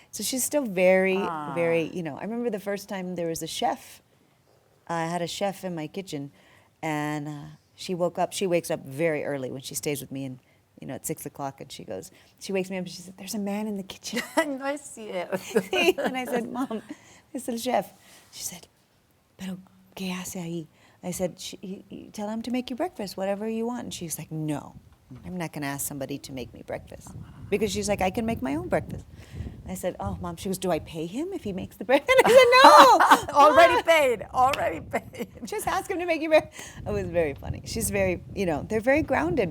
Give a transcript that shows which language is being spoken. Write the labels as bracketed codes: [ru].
[en] So she's still very, very, I remember the first time there was a chef. I had a chef in my kitchen, and she wakes up very early when she stays with me, and at 6 o'clock, and she wakes me up and she said, there's a man in the kitchen. [es] No es cierto. [en] And I said, Mom, it's the chef. She said, [es] pero ¿qué hace ahí? [en] I said, you tell him to make you breakfast, whatever you want. And she's like, no, I'm not going to ask somebody to make me breakfast. Because she's like, I can make my own breakfast. I said, oh, Mom. She goes, do I pay him if he makes the breakfast? And I said, no. Already paid. Just ask him to make you breakfast. It was very funny. She's very, they're very grounded.